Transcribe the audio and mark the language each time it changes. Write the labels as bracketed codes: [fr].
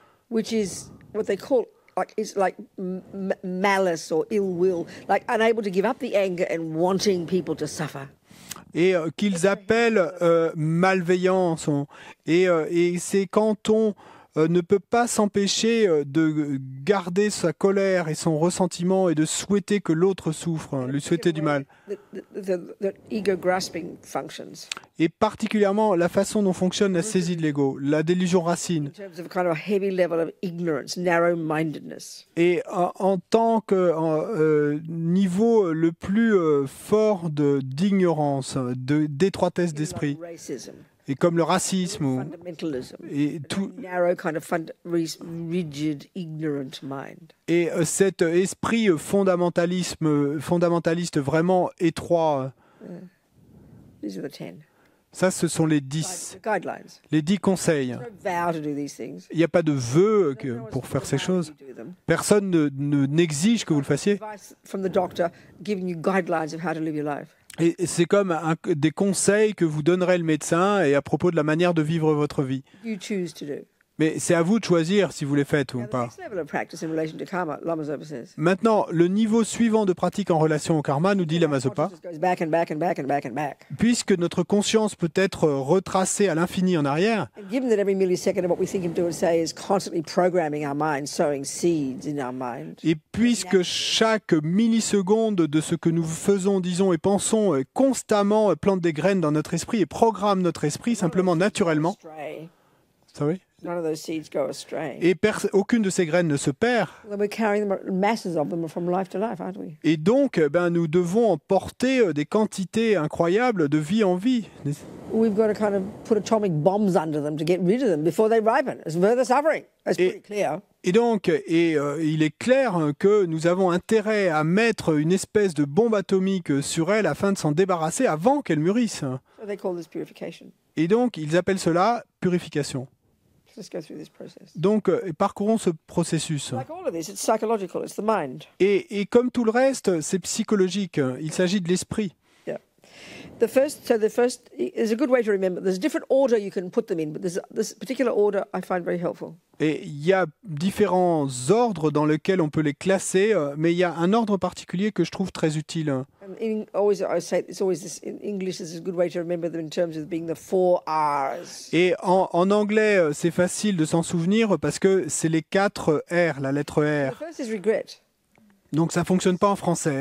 [en] Which is what they call like malice or ill will, like unable to give up the anger and wanting people to suffer. [fr] et qu'ils appellent malveillance. Et c'est quand on ne peut pas s'empêcher de garder sa colère et son ressentiment et de souhaiter que l'autre souffre, lui souhaiter du mal. [en] The ego grasping functions [fr] Et particulièrement la façon dont fonctionne la saisie de l'ego, la délusion racine. [en] in terms of a kind of a heavy level of ignorance, narrow-mindedness. [fr] Et en tant que niveau le plus fort d'ignorance, d'étroitesse d'esprit, [en] Racism, [fr] et comme le racisme, [en] fundamentalism, [fr] et, tout, [en] narrow kind of rigid, ignorant mind. [fr] et cet esprit fondamentaliste vraiment étroit, [en] These are the 10 [fr] ça ce sont les 10 [en] guidelines. [fr] conseils. [en] No vow to do these things. [fr] Il n'y a pas de vœu [en] No one's [fr] pour faire ces [en] told you [fr] choses. [en] to do them. [fr] Personne n'exige que vous le fassiez. [en] Advice from the doctor giving you guidelines of how to live your life. [fr] Et c'est comme des conseils que vous donnerait le médecin et à propos de la manière de vivre votre vie. [en] You choose to do. [fr] Mais c'est à vous de choisir si vous les faites ou [en] Now, the [fr] pas. [en] next level of practice in relation to karma, Lama Zopa says. [fr] Maintenant, le niveau suivant de pratique en relation au karma, nous dit Lama Zopa, [en] Consciousness goes back and back and back and back and back. [fr] puisque notre conscience peut être retracée à l'infini en arrière, [en] And given that every millisecond of what we think and do and say is constantly programming our mind, sowing seeds in our mind, [fr] et puisque chaque milliseconde de ce que nous faisons, disons et pensons constamment plante des graines dans notre esprit et programme notre esprit simplement naturellement, [en] astray. sorry, None of those seeds go astray. [fr] et aucune de ces graines ne se perd, [en] Then we're carrying them, masses of them from life to life, aren't we? [fr] et donc nous devons emporter des quantités incroyables de vie en vie. [en] We've got to kind of put atomic bombs under them to get rid of them before they ripen. It's further suffering. That's pretty clear. [fr] Et donc, il est clair que nous avons intérêt à mettre une espèce de bombe atomique sur elle afin de s'en débarrasser avant qu'elle mûrisse. [en] So they call this purification. [fr] Et donc, ils appellent cela purification. [en] Let's go through this process. [fr] Donc, parcourons ce processus. [en] Like all of this, it's psychological. It's the mind. [fr] Et comme tout le reste, c'est psychologique. Il s'agit de l'esprit. [en] Yeah. There's a good way to remember. There's a different order you can put them in, but there's this particular order I find very helpful. [fr] Et il y a différents ordres dans lesquels on peut les classer, mais il y a un ordre particulier que je trouve très utile. [en] And I say it's always this in English. This is a good way to remember them in terms of being the 4 R's. [fr] Et en anglais, c'est facile de s'en souvenir parce que c'est les 4 R, la lettre [en] The [fr] R. [en] first is regret. [fr] Donc ça fonctionne pas en français.